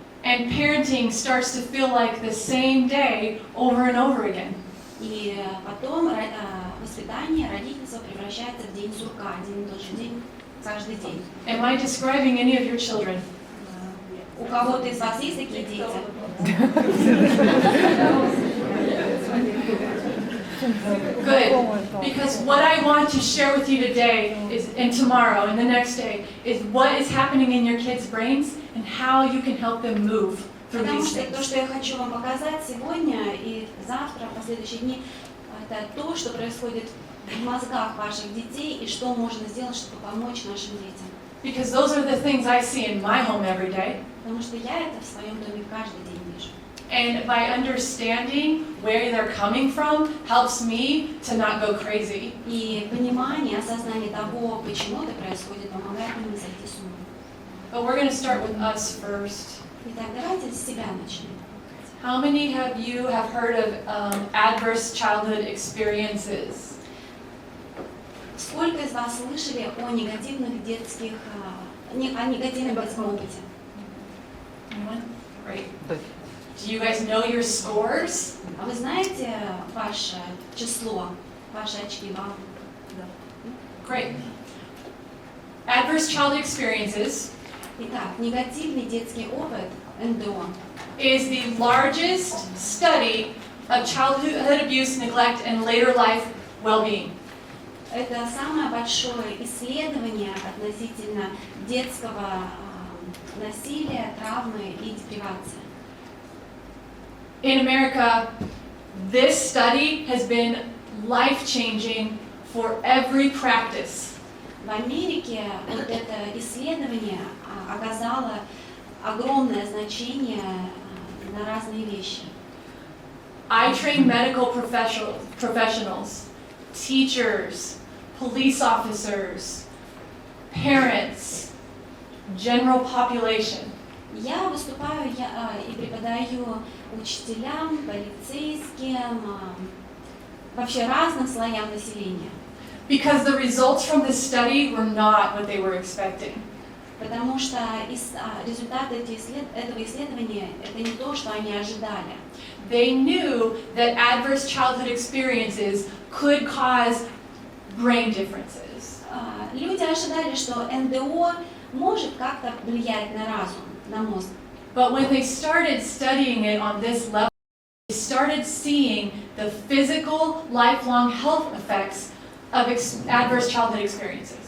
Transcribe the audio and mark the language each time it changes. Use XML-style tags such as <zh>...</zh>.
<en>And parenting starts to feel like the same day over and over again.</en> <ru>И потом воспитание, родительство превращается в день сурка, один и тот же день, каждый день.</ru> <en>Am I describing any of your children?</en> <ru>У кого-то из вас есть такие дети?</ru> <en>Good, because what I want to share with you today is, and tomorrow and the next day, is what is happening in your kids' brains and how you can help them move through</en> <ru>Потому</ru> <en>these</en> <ru>что то,</ru> <en>things.</en> <ru>что я хочу вам показать сегодня и завтра, в последующие дни, это то, что происходит в мозгах ваших детей и что можно сделать, чтобы помочь нашим детям.</ru> <en>Because those are the things I see in my home every day.</en> <ru>Потому что я это в своем доме каждый день вижу.</ru> <en>And by understanding where they're coming from helps me to not go crazy.</en> <ru>И понимание, осознание того, почему это происходит, помогает мне не сойти с ума.</ru> <en>But we're going to start with us first.</en> <ru>Итак, давайте с себя начнем.</ru> <en>How many of you have heard of adverse childhood experiences?</en> <ru>Сколько из вас слышали о негативном детском опыте?</ru> <en>Anyone? Great. Do you guys know your scores?</en> <ru>А вы знаете ваше число, ваши очки, баллы?</ru> <en>Great. Adverse childhood experiences</en> <ru>Итак, негативный детский опыт, НДО,</ru> <en>is the largest study of childhood abuse, neglect, and later life well-being.</en> <ru>это самое большое исследование относительно детского насилия, травмы и депривации.</ru> <en>In America, this study has been life-changing for every practice.</en> <ru>В Америке вот это исследование оказало огромное значение на разные вещи.</ru> <en>I train medical professionals, teachers, police officers, parents, general population.</en> <ru>Я выступаю и преподаю учителям, полицейским, вообще разным слоям населения.</ru> <en>Because the results from this study were not what they were expecting.</en> <ru>Потому что результаты этого исследования это не то, что они ожидали.</ru> <en>They knew that adverse childhood experiences could cause brain differences.</en> <ru>Люди ожидали, что НДО может как-то влиять на разум, на мозг.</ru> <en>But when they started studying it on this level, they started seeing the physical, lifelong health effects of adverse childhood experiences.</en>